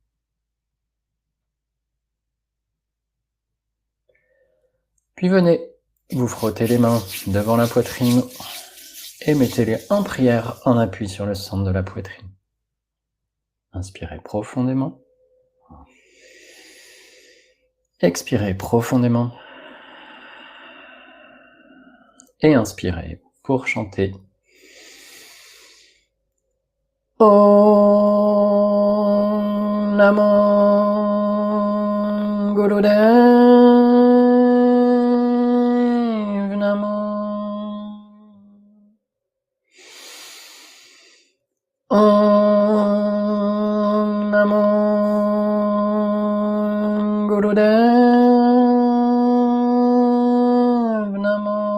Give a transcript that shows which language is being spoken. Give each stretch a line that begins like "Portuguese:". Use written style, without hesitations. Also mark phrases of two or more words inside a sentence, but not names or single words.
French: Puis venez vous frotter les mains devant la poitrine et mettez-les en prière en appui sur le centre de la poitrine. Inspirez profondément. Expirez profondément. Et inspirez pour chanter.
Sanskrit: Om Namo Gurudev Namo. Om Namo Gurudev Namo.